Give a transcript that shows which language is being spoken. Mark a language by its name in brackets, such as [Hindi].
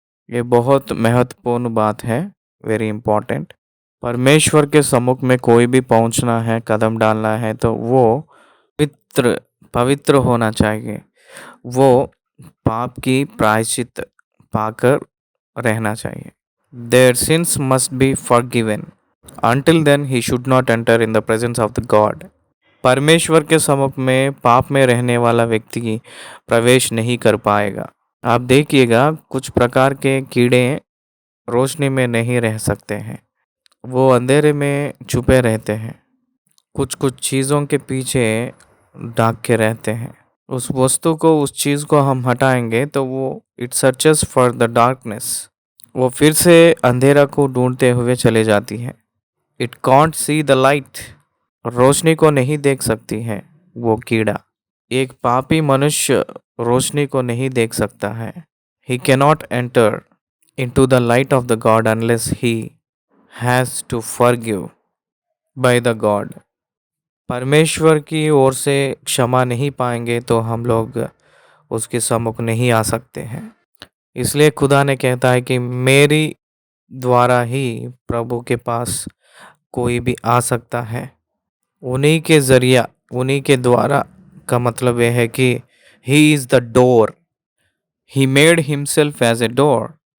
[Hindi] ये बहुत महत्वपूर्ण बात है, [English] Very important. [Hindi] परमेश्वर के सम्मुख में कोई भी पहुंचना है, कदम डालना है तो वो पवित्र होना चाहिए। वो पाप की प्रायश्चित पाकर रहना चाहिए। [English] Their sins must be forgiven. Until then he should not enter in the presence of the God. [Hindi] परमेश्वर के सम्मुख में पाप में रहने वाला व्यक्ति प्रवेश नहीं कर पाएगा। आप देखिएगा कुछ प्रकार के कीड़े रोशनी में नहीं रह सकते हैं, वो अंधेरे में छुपे रहते हैं, कुछ कुछ चीज़ों के पीछे ढाक के रहते हैं। उस वस्तु को, उस चीज़ को हम हटाएंगे तो वो [English] it searches for the darkness, [Hindi] वो फिर से अंधेरा को ढूंढते हुए चले जाती है। [English] it can't see the light, [Hindi] रोशनी को नहीं देख सकती है वो कीड़ा। एक पापी मनुष्य रोशनी को नहीं देख सकता है। [English] He cannot enter into the light of the God unless he has to forgive by the God. [Hindi] परमेश्वर की ओर से क्षमा नहीं पाएंगे तो हम लोग उसके सम्मुख नहीं आ सकते हैं। इसलिए खुदा ने कहता है कि मेरी द्वारा ही प्रभु के पास कोई भी आ सकता है। उन्हीं के ज़रिया, उन्हीं के द्वारा का मतलब ये है कि [English] He is the door, he made himself as a door.